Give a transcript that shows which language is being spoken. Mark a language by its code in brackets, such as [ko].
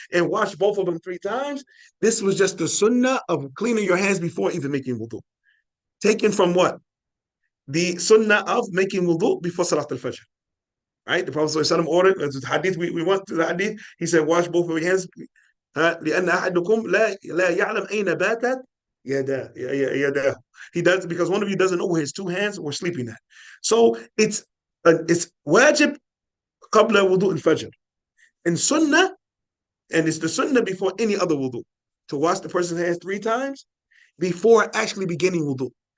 [en] And washed both of them 3 times. This was just the sunnah of cleaning your hands before even making wudu. Taken from what? The sunnah of making wudu before Salat al-Fajr. Right? The Prophet ﷺ ordered, the hadith, we went to the hadith, he said, wash both of your hands. [ar] لأن أحدكم لا يعلم أين باتت يداه. [en] He does, because one of you doesn't know where his 2 hands were sleeping at. So it's wajib [ar] qabla wudu al-fajr. [en] And sunnah, and it's the sunnah before any other wudu, to wash the person's hands 3 times before actually beginning wudu.